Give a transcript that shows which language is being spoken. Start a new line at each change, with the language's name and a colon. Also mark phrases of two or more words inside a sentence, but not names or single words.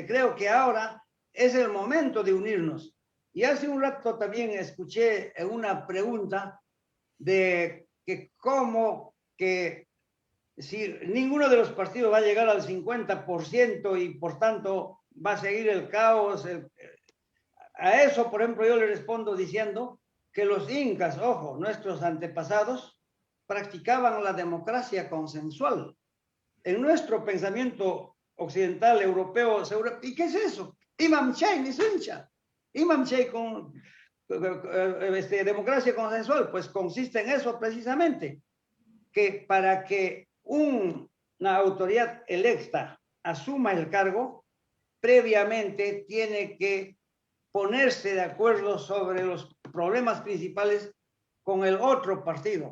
Spanish: Creo que ahora es el momento de unirnos. Y hace un rato también escuché una pregunta de que cómo que si ninguno de los partidos va a llegar al 50% y por tanto va a seguir el caos. A eso, por ejemplo, yo le respondo diciendo que los incas, ojo, nuestros antepasados, practicaban la democracia consensual. En nuestro pensamiento occidental, europeo, ¿y qué es eso?
Quechua: Imam Chay, ni suncha. Imam Chay
Spanish: con democracia consensual, pues consiste en eso precisamente, que para que una autoridad electa asuma el cargo, previamente tiene que ponerse de acuerdo sobre los problemas principales con el otro partido.